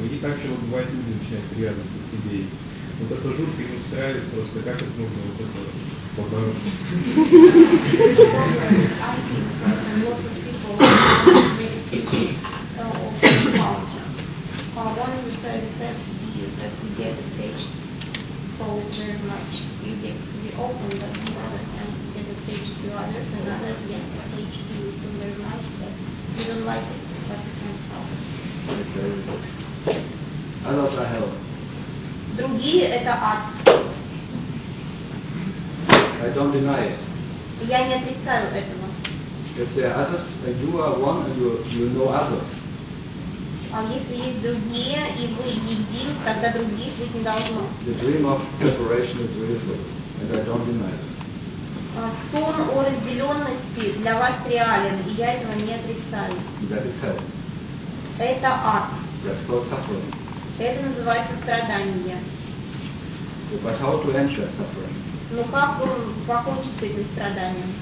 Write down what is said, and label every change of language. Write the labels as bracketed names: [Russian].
[Russian] И так же вот бывает, люди начинают привязываться к тебе. Вот это жутко им устраивает просто, как это нужно вот это побороть. [English] One of the studies says to you that you get attached so very much. You get to be open, but on the other hand, you get attached to others, and others get attached to you so very much that you don't like it, but you can't help it. Others are hell. [Russian] Другие — это ад. [English] I don't deny it. [Russian] Я не отрицаю этого. [English] Because there are others, and you are one, and you know others. [Russian] А если есть другие, и вы един, тогда других быть не должно. [English] The dream of separation is real, and I don't deny it. [Russian] Сон о разделенности для вас реален, и я этого не отрицаю. [English] That is hell. [Russian] Это ад. [English] That's called suffering. [Russian] Это называется страдание. [English] But how to end that suffering? [Russian] Но как покончить с этим страданием?